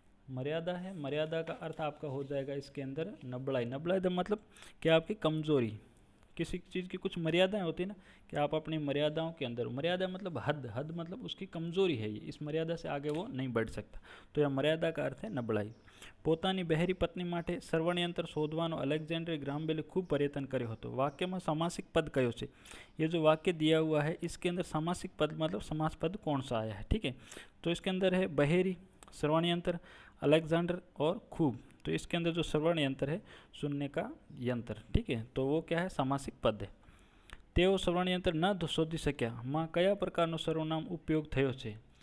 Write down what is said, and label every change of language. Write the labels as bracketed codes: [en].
[hi] मर्यादा है, मर्यादा का अर्थ आपका हो जाएगा इसके अंदर नबड़ाई। नबड़ाई का मतलब क्या, आपकी कमजोरी। किसी चीज़ की कुछ मर्यादाएं होती है ना, कि आप अपनी मर्यादाओं के अंदर, मर्यादा मतलब हद, हद मतलब उसकी कमजोरी है, ये इस मर्यादा से आगे वो नहीं बढ़ सकता। तो यह मर्यादा का अर्थ है नबड़ाई। [gu] પોતાની બહેરી પત્ની માટે સર્વણયંત્ર શોધવાનો અલેક્ઝેન્ડર ग्राहम बेले खूब प्रयत्न કર્યો હતો। वाक्यમાં समासिक पद कयो છે? [hi] ये जो वाक्य दिया हुआ है इसके अंदर समासिक पद मतलब समास पद कौन सा आया है, ठीक है। तो इसके अंदर है बहेरी, श्रवण यंत्र, अलेक्जेंडर और खूब। तो इसके अंदर जो श्रवण यंत्र है, सुनने का यंत्र, ठीक है, तो वो क्या है, समासिक पद है। [gu] તેઓ શ્રવણ યંત્ર ન શોધી શક્યા માં કયા પ્રકારનો સર્વનામ ઉપયોગ થયો છે?